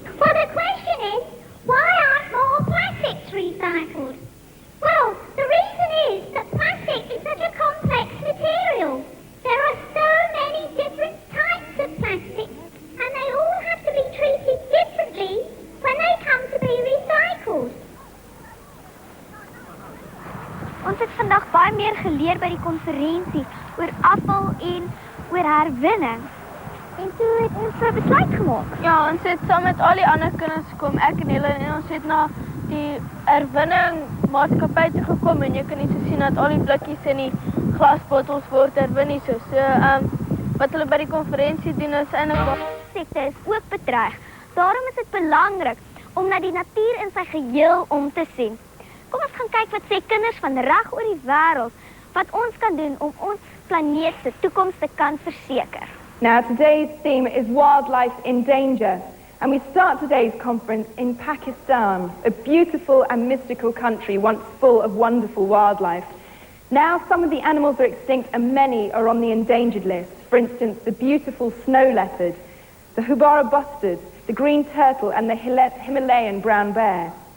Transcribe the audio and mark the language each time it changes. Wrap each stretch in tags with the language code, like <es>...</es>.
<en>Well, the question is, why aren't more plastics recycled? Well, the reason is that plastic is such a complex material. There are so many different types of plastic, and they all have to be treated differently when they come to be recycled.</en> <af>Ons het vandag baie meer geleer by die konferensie oor afval en oor herwinning. En toe het ons 'n besluit gemaak. Ja, ons het saam met al die ander kinders gekom, ek en Helen, en ons het na die herwinning maatskappy toe gekom en jy kan net sien dat al die blikkies en die glasbottels word herwin hier so. Wat hulle by die konferensie doen is eintlik Sekte is ook bedreig. Daarom is dit belangrik om na die natuur in sy geheel om te sien. Kom ons gaan kyk wat sê kinders van reg oor die wêreld wat ons kan doen om ons planeet se toekoms te kan verseker.</af> <en>Now, today's theme is wildlife in danger, and we start today's conference in Pakistan, a beautiful and mystical country once full of wonderful wildlife. Now, some of the animals are extinct and many are on the endangered list. For instance, the beautiful snow leopard, the Hubara bustard, the green turtle, and the Himalayan brown bear.</en>